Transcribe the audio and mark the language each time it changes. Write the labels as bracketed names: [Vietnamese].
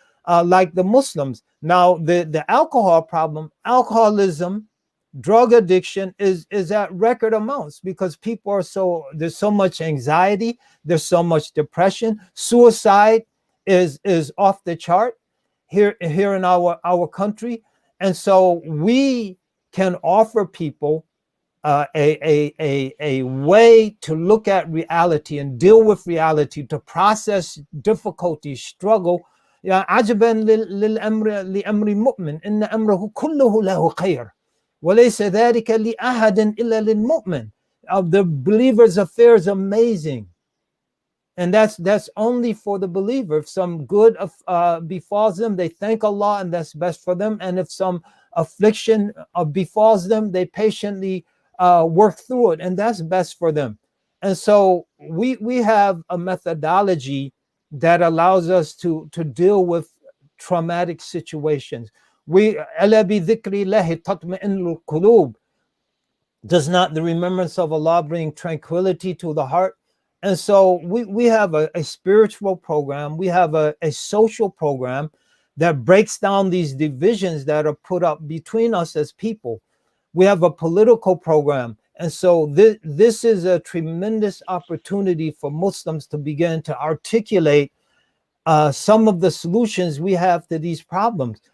[English] like the Muslims. Now, the alcohol problem, alcoholism, drug addiction is at record amounts because people are there's so much anxiety, there's so much depression, suicide is off the chart here in our country. And so we can offer people a way to look at reality and deal with reality, to process difficulty, struggle. [Arabic] يا عجبا لأمر المؤمن إن أمره كله له خير وليس ذلك لأحد إلا للمؤمن. [English] The believer's affair is amazing, and that's only for the believer. If some good befalls them, they thank Allah, and that's best for them. And if some affliction befalls them, they patiently work through it, and that's best for them. And so we have a methodology that allows us to deal with traumatic situations. [Arabic] ألا بذكر الله تطمئن القلوب. [English] Does not the remembrance of Allah bring tranquility to the heart? And so we have a spiritual program. We have a social program that breaks down these divisions that are put up between us as people. We have a political program. And so this is a tremendous opportunity for Muslims to begin to articulate some of the solutions we have to these problems.